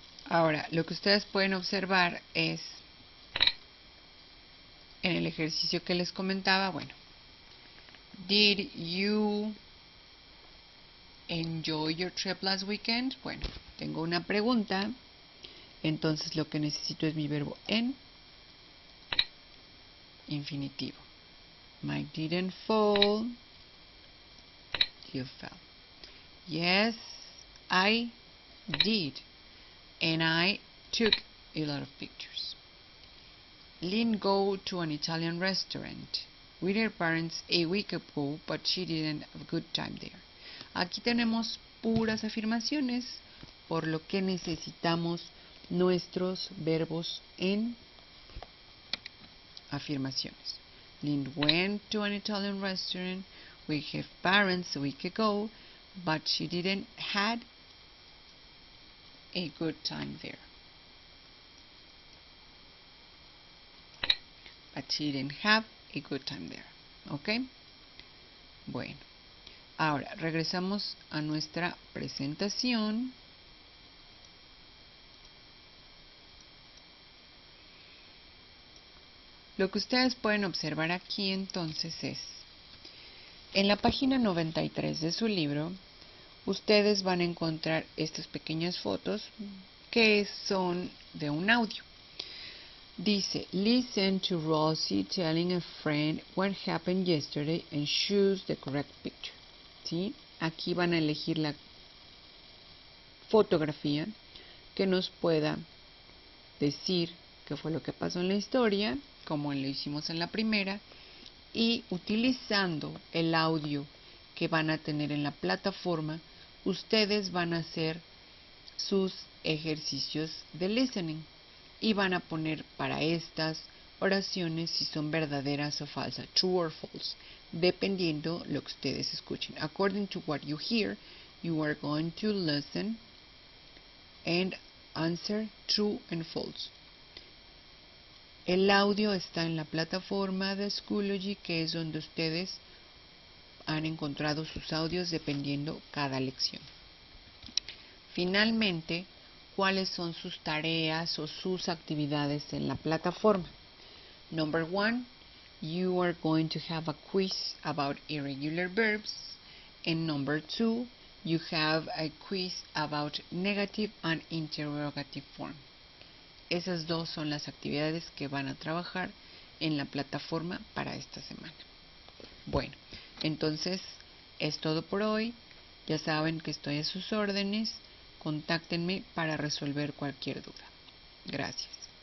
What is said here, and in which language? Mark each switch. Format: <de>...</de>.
<es>Ahora, lo que ustedes pueden observar es, en el ejercicio que les comentaba, bueno,</es> <en>did you enjoy your trip last weekend?</en> <es>Bueno, tengo una pregunta, entonces lo que necesito es mi verbo en infinitivo.</es> <en>Mike didn't fall, you fell. Yes, I did, and I took a lot of pictures. Lynn go to an Italian restaurant with her parents a week ago, but she didn't have a good time there.</en> <es>Aquí tenemos puras afirmaciones, por lo que necesitamos nuestros verbos en afirmaciones.</es> <en>Lynn went to an Italian restaurant with her parents a week ago, but she didn't had a good time there. But she didn't have a good time there.</en> <es>¿Ok? Bueno. Ahora, regresamos a nuestra presentación. Lo que ustedes pueden observar aquí entonces es, en la página 93 de su libro, ustedes van a encontrar estas pequeñas fotos que son de un audio. Dice,</es> <en>listen to Rosie telling a friend what happened yesterday and choose the correct picture.</en> <es>¿Sí? Aquí van a elegir la fotografía que nos pueda decir qué fue lo que pasó en la historia, como lo hicimos en la primera, y utilizando el audio que van a tener en la plataforma, ustedes van a hacer sus ejercicios de listening y van a poner para estas oraciones si son verdaderas o falsas,</es> <en>true or false,</en> <es>dependiendo lo que ustedes escuchen.</es> <en>According to what you hear, you are going to listen and answer true and false.</en> <es>El audio está en la plataforma de Schoology, que es donde ustedes han encontrado sus audios dependiendo cada lección. Finalmente, ¿cuáles son sus tareas o sus actividades en la plataforma?</es> <en>Number 1, you are going to have a quiz about irregular verbs. And number 2, you have a quiz about negative and interrogative form.</en> <es>Esas dos son las actividades que van a trabajar en la plataforma para esta semana. Bueno, entonces es todo por hoy. Ya saben que estoy a sus órdenes. Contáctenme para resolver cualquier duda. Gracias.</es>